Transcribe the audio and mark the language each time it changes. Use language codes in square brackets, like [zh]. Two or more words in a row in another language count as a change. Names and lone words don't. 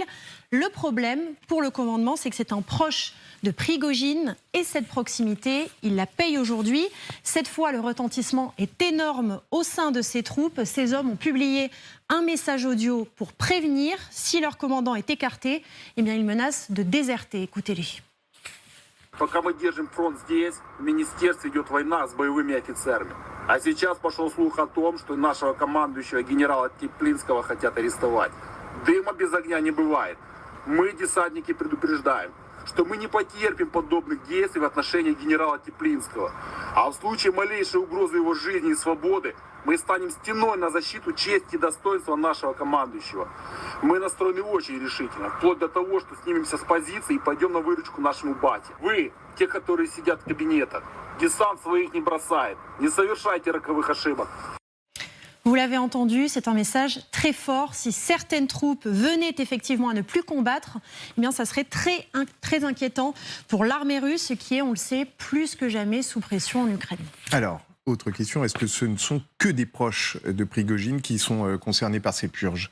[fr] Le problème pour le commandement, c'est que c'est un proche de Prigojine et cette proximité, il la paye aujourd'hui. Cette fois, le retentissement est énorme au sein de ces troupes. Ces hommes ont publié un message audio pour prévenir. Si leur commandant est écarté, eh bien, ils menacent de déserter. Écoutez-les. [ru] Пока мы держим фронт здесь, в министерстве идет война с боевыми офицерами. А сейчас пошел слух о том, что нашего командующего генерала Теплинского хотят арестовать. Дыма без огня не бывает. Мы, десантники, предупреждаем, что мы не потерпим подобных действий в отношении генерала Теплинского. А в случае малейшей угрозы его жизни и свободы мы станем стеной на защиту чести и достоинства нашего командующего. Мы настроены очень решительно, вплоть до того, что снимемся с позиции и пойдем на выручку нашему бате. Вы, те, которые сидят в кабинетах, десант своих не бросает, не совершайте роковых ошибок. [fr] Vous l'avez entendu, c'est un message très fort. Si certaines troupes venaient effectivement à ne plus combattre, eh bien, ça serait très inquiétant pour l'armée russe qui est, on le sait, plus que jamais sous pression en Ukraine. Alors, autre question, est-ce que ce ne sont que des proches de Prigojine qui sont concernés par ces purges ?